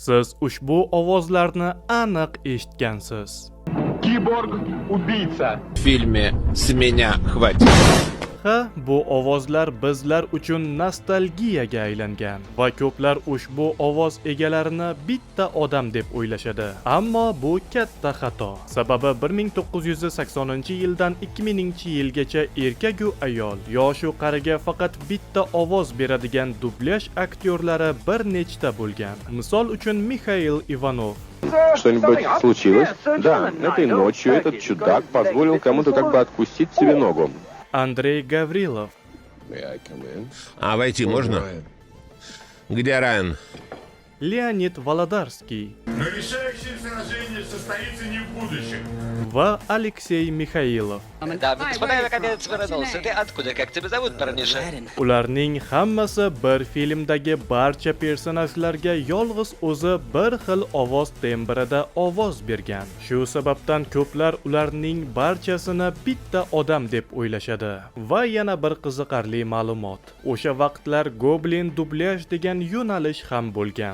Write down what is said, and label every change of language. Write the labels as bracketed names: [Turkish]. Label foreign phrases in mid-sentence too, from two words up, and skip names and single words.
[Uzbek] Siz ushbu ovozlarni aniq eshitgansiz. [Russian] Киборг-убийца. В фильме «С меня хватит». [Uzbek] Ha, bu ovozlar bizlar uchun nostalgiyaga aylangan va ko'plar ushbu ovoz egalarini bitta odam deb o'ylashadi. Ammo bu katta xato. Sababi 1980-yildan 2000-yilgacha erkak-u ayol, yosh-u qariga faqat bitta ovoz beradigan dublyaj aktyorlari bir nechta bo'lgan. Misol uchun Mixail Ivanov. [Russian] Что-нибудь случилось? Да, этой ночью этот чудак позволил кому-то как бы откусить себе ногу. [Uzbek] Andrey Gavrilov. [Russian] А войти можно? Где Райан? [Uzbek] Leonid Volodarskiy [Russian] Но решающее сражение состоится не в будущем. [Uzbek] va Aleksey Mikhailov. [Russian] Да, господа, я наконец вернулся. Ты откуда? Как тебя зовут, парниша? [Uzbek] Ularning hammasi bir filmdagi barcha personajlarga yolg'iz o'zi bir xil ovoz tembrida ovoz bergan. Shu sababdan ko'plar ularning barchasini bitta odam deb o'ylashadi. Va yana bir qiziqarli ma'lumot. O'sha vaqtlar Goblin dublyaj degan yo'nalish ham bo'lgan.